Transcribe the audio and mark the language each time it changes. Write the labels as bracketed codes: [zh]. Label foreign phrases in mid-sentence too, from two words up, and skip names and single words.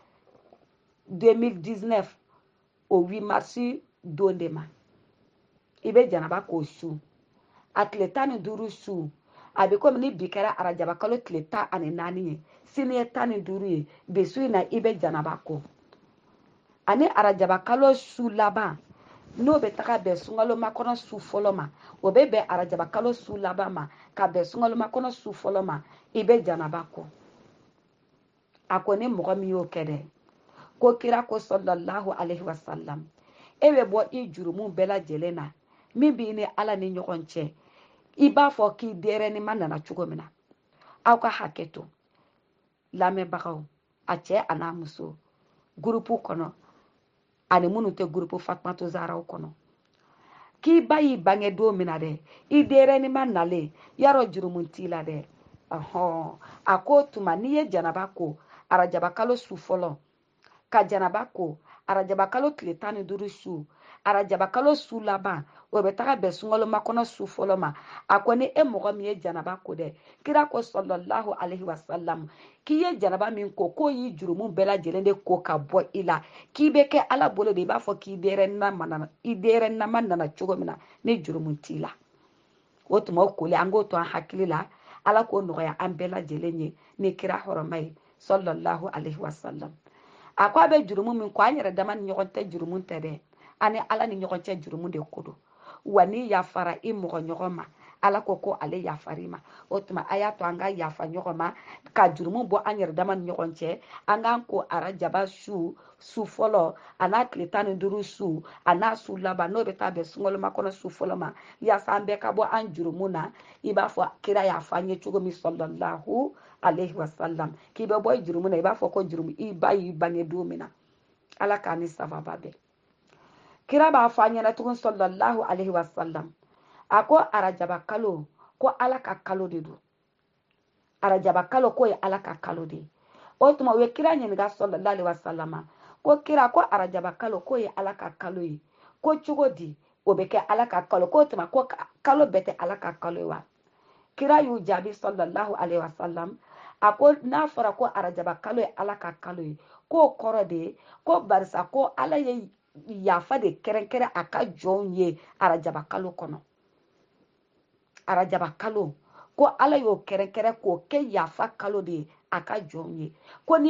[bm] 2019 o 8 mars don de ma i bɛ janaba k'o su a tile 15 su a bɛ komi ni bi kɛra arajaba kalo tile 14 ye sini ye 15 ye bi su in na i bɛ janaba ko ani arajaba kalo su laban n'o bɛ taga bɛn sunkalo makɔnɔ su fɔlɔ ma o bɛ bɛn arajaba kalo su laban ma ka bɛn sunkalo makɔnɔ su fɔlɔ ma i bɛ janaba ko a ko ni mɔgɔ min y'o kɛ dɛ ko kira ko [ar] صلى الله عليه وسلم [bm] e bɛ bɔ i jurumu bɛɛ lajɛlen na min b'i ni ala ni ɲɔgɔn cɛ i b'a fɔ k'i denyɛrɛni nana cogo min na aw ka hakɛ to lamɛnbagaw a cɛ a n'a muso gurupu kɔnɔ ani minnu tɛ gurupu Fatumata Zaharaw kɔnɔ k'i ba y'i bange don min na dɛ i denyɛrɛni nalen yarɔ jurumu t'i la dɛ a ko tuma n'i ye janaba ko arajaba kalo su fɔlɔ ka janaba ko arajaba kalo tile 15 su arajaba kalo su laban o bɛ taga bɛn sunkalo makɔnɔ su fɔlɔ ma a ko ni e mɔgɔ min ye janaba ko dɛ kira ko [ar] صلى الله عليه وسلم [bm] k'i ye janaba min ko k'o y'i jurumu bɛɛ lajɛlen de ko ka bɔ i la k'i bɛ kɛ ala bolo de i b'a fɔ k'i denyɛrɛninama nana cogo min na ni jurumu t'i la o tuma o koli an k'o to an hakili la ala k'o nɔgɔya an bɛɛ lajɛlen ye ni kira hɔrɔma ye [ar] صلى الله عليه وسلم [bm] a ko a bɛ jurumu min ko an yɛrɛ dama ni ɲɔgɔn tɛ jurumu tɛ dɛ an ni ala ni ɲɔgɔn cɛ jurumu de ko don wa ni yafara i mɔgɔ ɲɔgɔn ma ala ko ko ale yafari ma o tuma a y'a to an ka yafa ɲɔgɔn ma ka jurumu bɔ an yɛrɛ dama ni ɲɔgɔn cɛ an k'an ko arajaba su fɔlɔ a n'a tile 15 su a n'a su laban n'o bɛ taa bɛn sunkalo makɔnɔ su fɔlɔ ma yaasa an bɛɛ ka bɔ an jurumu na i b'a fɔ kira y'a fɔ an ye cogo min [ar] صلى الله عليه وسلم [bm] k'i bɛ bɔ i jurumu na i b'a fɔ ko jurumu i ba y'i bange don min na ala k'a ni sababa bɛɛ kira b'a fɔ an ɲɛna tugun [ar] صلى الله عليه وسلم [bm] a ko arajaba kalo ko ala ka kalo de don arajaba kalo ko ye ala ka kalo de o tuma u ye kira ɲininka [ar] صلى الله عليه وسلم [bm] ko kira ko arajaba kalo ko ye ala ka kalo ye ko cogo di o bɛ kɛ ala ka kalo ko tuma ko kalo bɛɛ tɛ ala ka kalo ye wa kira y'u jaabi sallallahu alaihi wasallam a ko n'a fɔra ko arajaba kalo ye ala ka kalo ye k'o kɔrɔ de ye ko barisa ko ala ye yafa de kɛrɛnkɛrɛn a ka jɔnw ye arajaba kalo kɔnɔ arajaba kalo ko ala y'o kɛrɛnkɛrɛn k'o kɛ yafa kalo de ye a ka jɔnw ye ko n'i